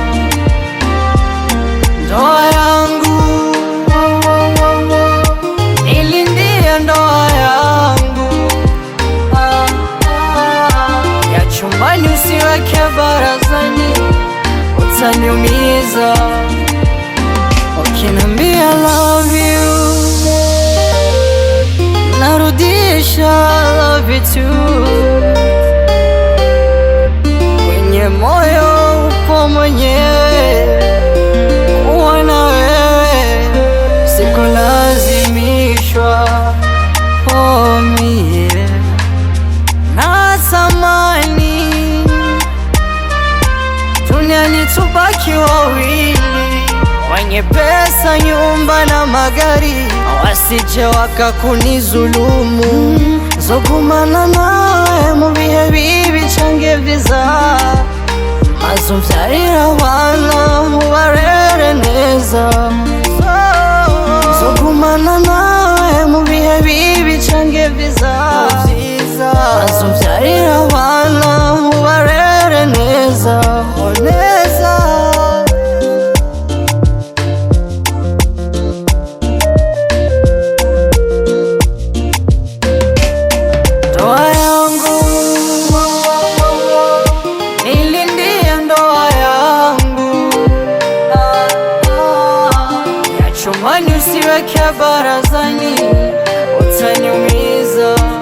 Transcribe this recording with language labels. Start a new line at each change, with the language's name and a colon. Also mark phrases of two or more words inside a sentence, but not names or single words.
Swahili: Ndoa yangu nilindie, ndoa yangu ya chumbani usiweke barazani, utaniumiza. Ukinambia
English: love you,
Swahili: narudisha
English: love you too.
Swahili: Kwenye moyo upo mwenyewe, kuwa na wewe sikulazimishwa. Oh, mie natamani duniani tubaki wawili, wenye pesa, nyumba na magari, wasije wakakunizulumu.
Rundi: Nzogumana nawe mu bihe bibi canke vyiza, mazuvyarira abana mubarere neza. Nzogumana nawe mu bihe bibi canke vyiza, mazuvyarira abana mubarere neza.
Swahili: Ndoa yangu nilindie, ndoa yangu ya chumbani usiweke barazani, utaniumiza.